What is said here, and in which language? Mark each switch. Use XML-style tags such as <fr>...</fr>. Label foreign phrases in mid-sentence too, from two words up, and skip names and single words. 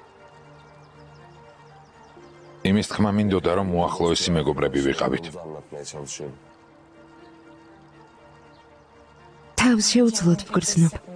<ka>იმის თქმა მინდოდა, რომ უახლოესი მეგობრები ვიყავით.</ka> <tr>Bunu anlatmaya çalışıyorum.</tr> <ka>თავს შეუძლოდ ვგრძნობ.</ka>